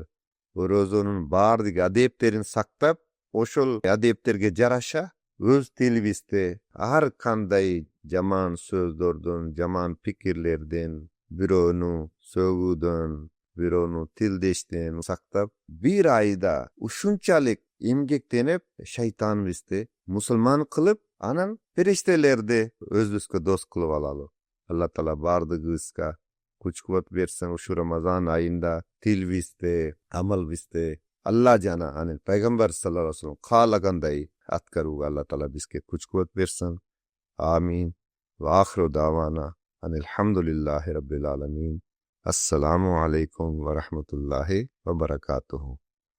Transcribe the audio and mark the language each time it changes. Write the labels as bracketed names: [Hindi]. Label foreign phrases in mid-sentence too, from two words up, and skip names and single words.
[Kyrgyz] Орозонун баардык адептерин сактап, ошол адептерге жараша өз тилибизде ар кандай жаман сөздөрдөн, жаман пикирлерден, бирөөнү сөгүүдөн, бирөөнү тилдештен сактап, бир айда ушунчалык эмгектенип, шайтан бизди мусулман кылып, анан периштелерди өзүбүзгө дос кылып алалы. Алла Таала бардыгыбызга күч-кубат берсин ушу Рамазан айында тилибизде, амалыбызде Алла жана анын пайгамбар [Arabic] صلى الله عليه وسلم [Kyrgyz] каалагандай аткарууга Алла Таала бизге күч-кубат берсин. Амин. [Arabic] وآخر دعوانا الحمد لله رب العالمين. السلام عليكم ورحمة الله وبركاته.